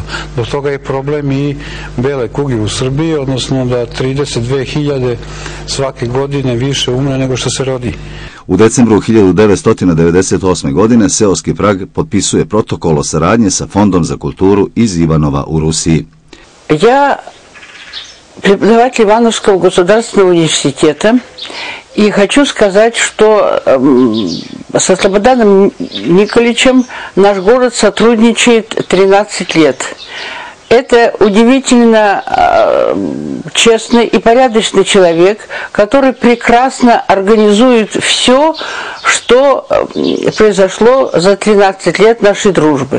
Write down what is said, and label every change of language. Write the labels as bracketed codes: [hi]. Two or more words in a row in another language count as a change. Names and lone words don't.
[sr] Do toga je problem i bele kuge u Srbiji, odnosno da 32.000 svake godine više umre nego što se rodi. U decembru 1998. godine Seoski prag potpisuje protokol o saradnji sa Fondom za kulturu iz Ivanova u Rusiji. [ru] Ja преподаватель Ивановского государственного университета. И хочу сказать, что со Слободаном Николичем наш город сотрудничает 13 лет. Это удивительно честный и порядочный человек, который прекрасно организует все, что произошло за 13 лет нашей дружбы.